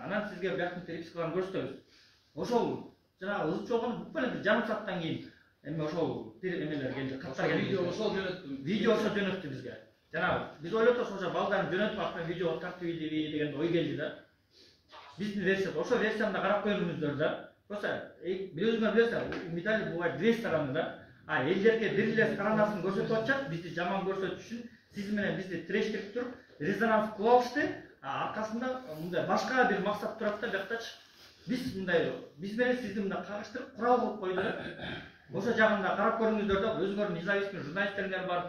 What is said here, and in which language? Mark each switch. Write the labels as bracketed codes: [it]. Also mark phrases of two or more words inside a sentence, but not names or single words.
[ky] Анан сизге бияктын перепискаларын көрсөтөбүз. Ошол жанагы ызып чогон буквально бир жарым сааттан кийин эми ошол эмелер келди, каттар келди. Видео ошол жөнөттү. Видео ошол жөнөттү бизге. Жанагы биз ойлоптук ошо балдарын жөнөтүп аттан видео тартып ийди деген ой келди да. Биздин версия, ошол версияны да карап көрүңүздөр да. Просто бир өзүңөр билесиз, [ru] медаль бувает две стороны [ky] да. А элдерге бир эле сторонасын көрсөтүп атышат, бизди жаман көрсөтүш үчүн сиз менен бизди тирештирип туруп, резонанс кылып алышты. Аркасында мындай башка бир максат турат да, бияктачы. Биз мындай, биз менен сизди мындай кагыштырып, курал кылып койду да. Ошо жагында карап көрүңүздөр да, өзүңөрдүн независимый журналисттериңер бар.